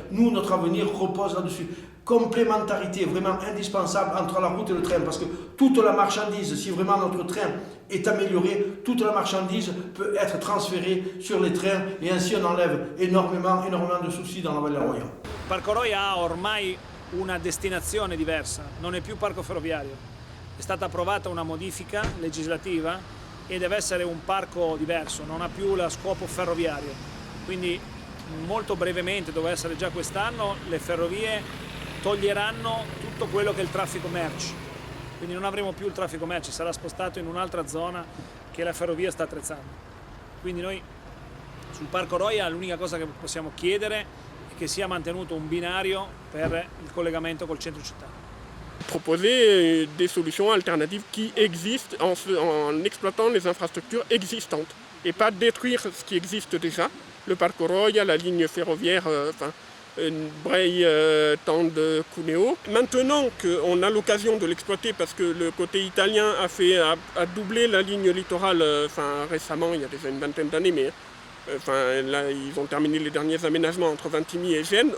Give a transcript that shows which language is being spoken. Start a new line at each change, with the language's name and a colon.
French: Nous, notre avenir repose là-dessus. Complémentarité vraiment indispensable entre la route et le train, parce que toute la marchandise, si vraiment notre train est amélioré, toute la marchandise peut être transférée sur les trains et ainsi on enlève énormément de soucis dans la Valle Roya.
Italian: Parco Roya ha ormai una destinazione diversa, non è più parco ferroviario. È stata approvata una modifica legislativa e deve essere un parco diverso, non ha più lo scopo ferroviario. Quindi molto brevemente, doveva essere già quest'anno, le ferrovie toglieranno tutto quello che è il traffico merci. Quindi non avremo più il traffico merci, sarà spostato in un'altra zona che la ferrovia sta attrezzando. Quindi noi Sul Parco Roia l'unica cosa che possiamo chiedere è che sia mantenuto un binario per il collegamento col centro città.
French: Proposer des solutions alternatives qui existent en exploitant les infrastructures existantes et pas détruire ce qui existe déjà, le Parco Roia, la ligne ferroviaire Breil-Tende Cuneo. Maintenant qu'on a l'occasion de l'exploiter parce que le côté italien a doublé la ligne littorale récemment, il y a déjà une vingtaine d'années, mais là, ils ont terminé les derniers aménagements entre Vintimille et Gênes.